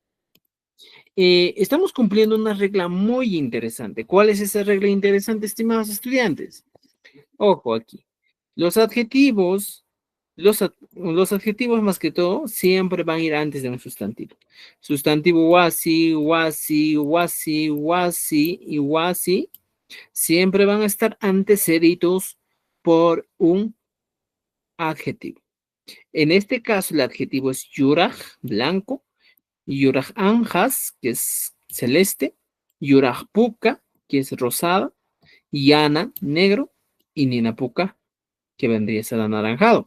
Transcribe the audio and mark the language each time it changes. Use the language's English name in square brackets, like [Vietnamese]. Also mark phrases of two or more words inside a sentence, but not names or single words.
[Spanish] Estamos cumpliendo una regla muy interesante. ¿Cuál es esa regla interesante, estimados estudiantes? Ojo aquí. Los adjetivos, los adjetivos más que todo, siempre van a ir antes de un sustantivo. Sustantivo wasi, wasi, wasi, wasi y wasi siempre van a estar antecedidos por un adjetivo. En este caso, el adjetivo es yuraj, blanco, [Quechua] yuraj anjas, [Spanish] que es celeste, [Quechua] yuraj puka, [Spanish] que es rosada, yana, negro, y ninapuca, que vendría a ser anaranjado.